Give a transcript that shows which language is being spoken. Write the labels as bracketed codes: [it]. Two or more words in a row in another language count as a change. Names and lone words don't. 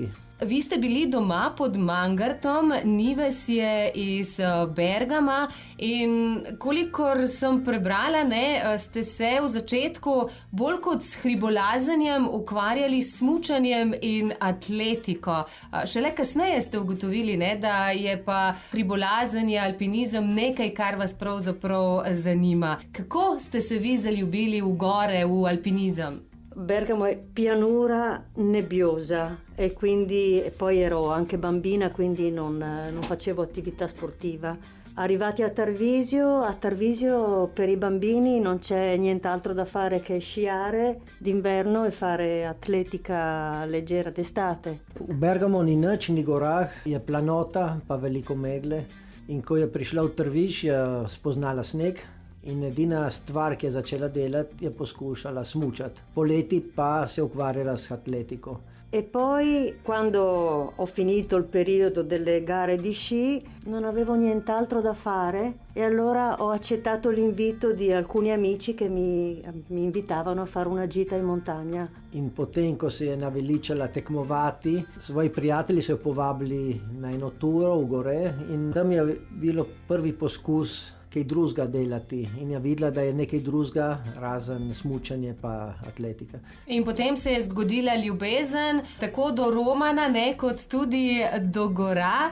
[sl] Vi ste bili doma pod Mangartom, Nives je iz Bergama in kolikor sem prebrala, ste se v začetku bolj kot s hribolazenjem ukvarjali s smučanjem in atletiko. Šele kasneje ste ugotovili, da je pa hribolazenje, alpinizem nekaj, kar vas pravzaprav zanima. Kako ste se vi zaljubili v gore, v alpinizem? [it] Bergamo è pianura nebbiosa e quindi poi ero anche bambina, quindi non facevo attività sportiva. Arrivati a Tarvisio per i bambini non c'è nient'altro da fare che sciare d'inverno e fare atletica leggera d'estate. [sl] V Bergamo ni nič, ni gorah, je planota, pa veliko megle. In ko je prišla v Trviž, je spoznala sneg. In edina stvar, ki je začela delati, je poskušala smučati. Poleti pa se ukvarjala s atletiko. [it] E poi, quando ho finito il periodo delle gare di sci, non avevo nient'altro da fare e allora ho accettato l'invito di alcuni amici che mi invitavano a fare una gita in montagna. [sl] In potem, ko se je naveličala tekmovati, svoji prijatelji so jo povabili na eno turo v gore in tam je bilo prvi poskus kaj drugega delati in je videla, da je nekaj drugega, razen smučanje pa atletika. In potem se je zgodila ljubezen, tako do Romana, kot tudi do gora.